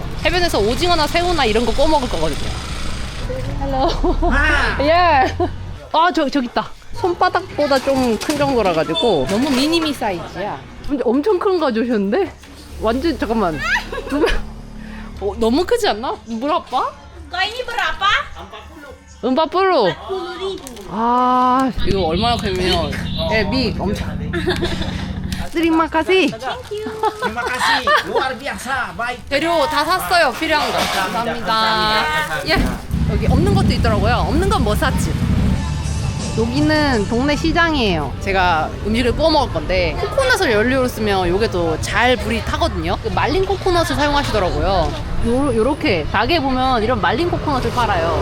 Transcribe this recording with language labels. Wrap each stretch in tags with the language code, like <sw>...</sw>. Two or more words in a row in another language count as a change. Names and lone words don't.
<ko>해변에서 오징어나 새우나 이런 거 구워 먹을 거거든요. Hello. 예. 아, 저기 있다. 손바닥보다 좀 큰 정도라 가지고 너무 미니미 사이즈야. 근데 엄청 큰 거 가져오셨는데? 완전 잠깐만. 너무 크지 않나? 물아빠?</ko> <ms>Kau ini berapa? 40.</ms> <ko>아, 이거 얼마나 크면 미 엄청.</ko> <ms>Terima kasih. Terima kasih, luar biasa, baik.</ms> <ko>재료 다 샀어요. 필요한 거. 감사합니다. 예. 여기 없는 것도 있더라고요. 없는 건 뭐 샀지? 여기는 동네 시장이에요. 제가 음식을 구워 먹을 건데 코코넛을 연료로 쓰면 이게 또 잘 불이 타거든요. 그 말린 코코넛을 사용하시더라고요. 요렇게 가게 보면 이런 말린 코코넛을 팔아요.</ko>